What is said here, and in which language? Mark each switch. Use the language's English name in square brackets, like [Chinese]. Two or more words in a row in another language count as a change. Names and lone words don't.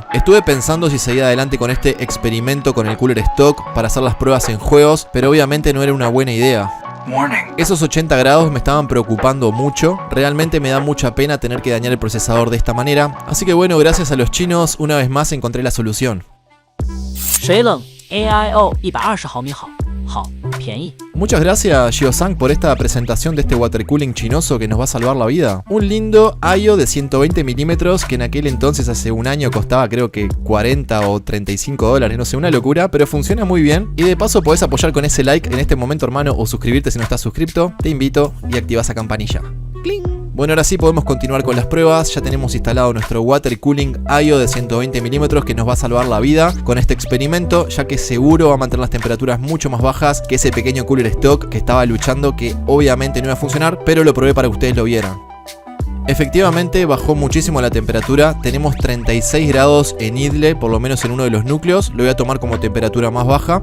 [Spanish] Estuve pensando si seguía adelante con este experimento con el [English] cooler stock [Spanish] para hacer las pruebas en juegos, pero obviamente no era una buena idea. Esos 80 grados me estaban preocupando mucho, realmente me da mucha pena tener que dañar el procesador de esta manera, así que bueno, gracias a los chinos una vez más encontré la solución. [Chinese] AIO 120毫米好，便宜。 [Spanish] Muchas gracias Giosang por esta presentación de este [English] water cooling [Spanish] chinoso que nos va a salvar la vida. Un lindo AIO de 120 milímetros que en aquel entonces hace un año costaba creo que 40 o 35 dólares, no sé, una locura, pero funciona muy bien. Y de paso podés apoyar con ese like en este momento, hermano, o suscribirte si no estás suscripto. Te invito y activa esa campanilla. ¡Cling! Bueno, ahora sí podemos continuar con las pruebas. Ya tenemos instalado nuestro [English] water cooling [Spanish] AIO de 120 milímetros que nos va a salvar la vida con este experimento, ya que seguro va a mantener las temperaturas mucho más bajas que ese pequeño [English] cooler stock [Spanish] que estaba luchando, que obviamente no iba a funcionar, pero lo probé para que ustedes lo vieran. Efectivamente bajó muchísimo la temperatura, tenemos 36 grados en idle, por lo menos en uno de los núcleos, lo voy a tomar como temperatura más baja.